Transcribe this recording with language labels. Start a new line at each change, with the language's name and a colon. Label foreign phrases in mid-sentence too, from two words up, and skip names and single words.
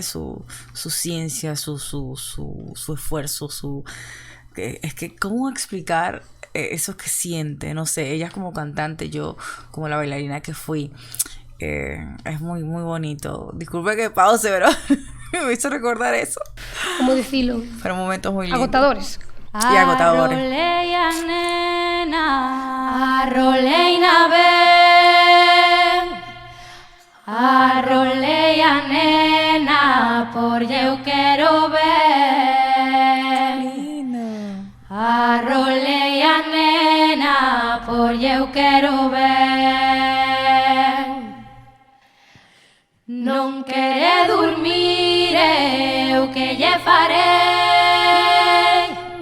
Spanish: Su ciencia, su esfuerzo, es que, ¿cómo explicar eso que siente? No sé, ella como cantante, yo como la bailarina que fui. Es muy, muy bonito. Disculpe que pause, pero me hizo recordar eso.
Galician: Como dicilo,
Spanish: Fueron momentos muy lindos. agotadores. Y agotadores.
Galician: Arrolei a nena, arroleina ben, arrolei a nena, por eu quero ben. Arrolei a nena, por eu quero ben. Non quere dormir, eu que lle farei.